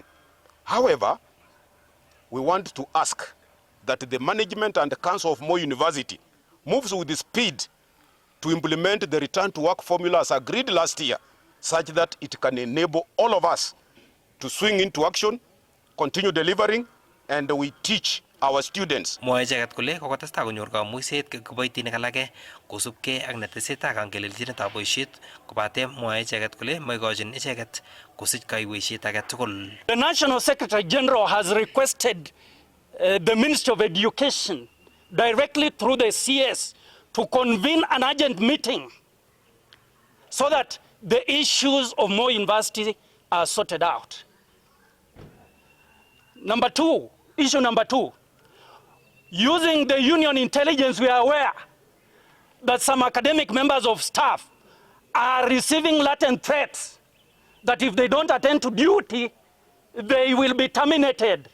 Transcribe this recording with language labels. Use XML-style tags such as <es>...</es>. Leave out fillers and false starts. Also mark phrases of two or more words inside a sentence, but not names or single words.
<en>However, we want to ask that the management and the council of Moi University moves with the speed to implement the return to work formula as agreed last year, such that it can enable all of us to swing into action, continue delivering, and we teach our students.</en> <kln>Mwae icheket kole kokotestai konyor kamuiset kiboitinik alake kosubkei ak netesetai kangelelchinetab boisiet kobate mwae icheket kole maikochin icheket kosich kaiweisiet age tugul.</kln> <en>The National Secretary General has requested the Ministry of Education directly through the CS to convene an urgent meeting so that the issues of Moi University are sorted out. Issue number two, using the union intelligence, we are aware that some academic members of staff are receiving latent threats that if they don't attend to duty, they will be terminated.</en>